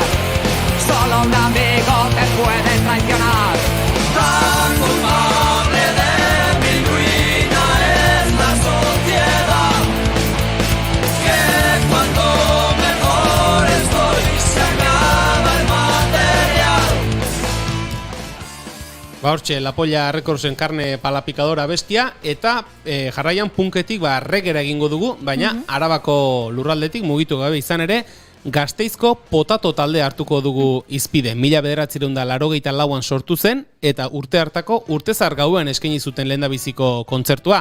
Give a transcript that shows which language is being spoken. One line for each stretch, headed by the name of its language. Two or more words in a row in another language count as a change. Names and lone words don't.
Spanish: Solo un amigo te puede traicionar. Tan culpable de mi ruina es la sociedad, que cuando mejor estoy se acaba el material.
Basque: Hortxe, La Polla Recordsen Karne Palapikadora bestia, eta jarraian punketik reggaera egingo dugu, baina Arabako lurraldetik mugitu gabe izan ere, Gasteizko Potato talde hartuko dugu izpide. 1984an sortu zen, eta urte hartako urtezar gauean eskaini zuten lehendabiziko kontzertua.